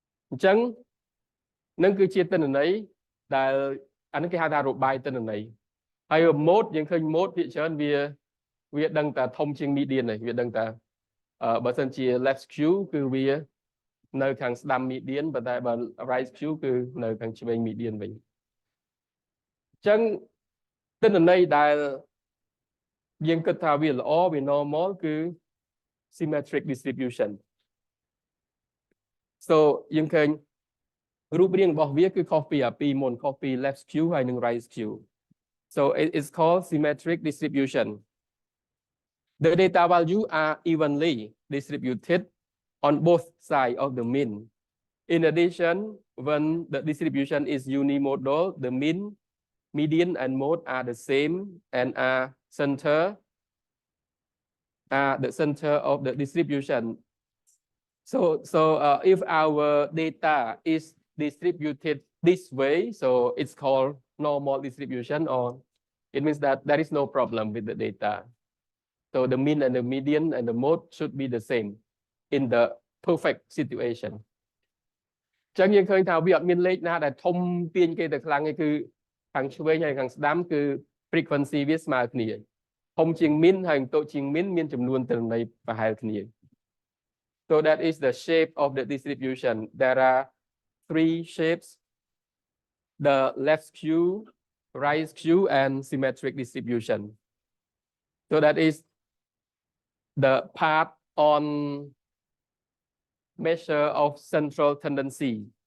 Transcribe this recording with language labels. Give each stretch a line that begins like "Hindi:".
Khmer: អញ្ចឹងនឹងគឺជាទិន្នន័យដែលអានេះគេហៅថារបាយទិន្នន័យហើយ mode យើងឃើញ mode ភាគច្រើនវាដឹងតែធំជាង median ហើយវាដឹងតែបើសិនជា left skew គឺវានៅខាងស្ដាំ median ប៉ុន្តែបើ right skew គឺនៅខាងឆ្វេង median វិញអញ្ចឹងទិន្នន័យដែលយើងគិតថាវាល្អវា normal គឺ symmetric distribution
English: so
Khmer: យើងឃើញរូបរាងរបស់វាគឺខុសពីអាពីរមុនខុសពី left skew ហើយនិង right skew
English: so it is called symmetric distribution the data value are evenly distributed on both sides of the mean. In addition, when the distribution is unimodal, the mean, median, and mode are the same and are the center of the distribution. So if our data is distributed this way, so it's called normal distribution, or it means that there is no problem with the data. So the mean and the median and the mode should be the same in the perfect situation.
Khmer: ចឹងយើងឃើញថាវាអត់មានលេខណាដែលធំទាញគេទៅខ្លាំងទេគឺខាងឆ្វេងហើយខាងស្ដាំគឺ frequency វាស្មើគ្នាធំជាង min ហើយតូចជាង min មានចំនួនទិន្នន័យប្រហែលគ្នា
English: So that is the shape of the distribution. There are 3 shapes: the left skew, right skew, and symmetric distribution. So that is the part on measure of central tendency.